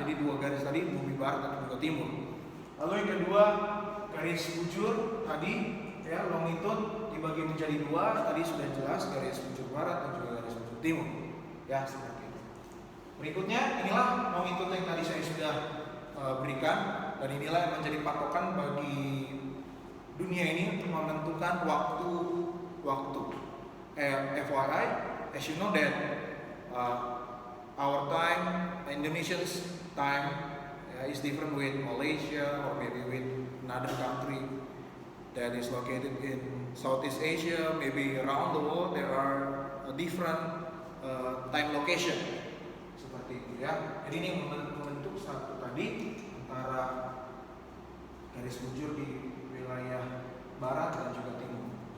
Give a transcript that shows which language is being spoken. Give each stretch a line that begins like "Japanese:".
Indonesian: Jadi dua garis tadi, bumi barat dan juga timur. Lalu yang kedua, garis bujur tadi, ya, longitude dibagi menjadi dua, tadi sudah jelas, garis bujur barat dan juga garis bujur timur, ya, seperti itu. Berikutnya, inilah longitude yang tadi saya sudah berikan, dan inilah yang menjadi patokan bagi dunia ini untuk menentukan waktu.
English: FYI, as you know that our time, Indonesia's time is different with Malaysia or maybe with another country that is located in Southeast Asia, maybe around the world there are different time location
Indonesian: seperti itu ya. Jadi ini membentuk satu tadi antara garis bujur di wilayah barat dan juga timur.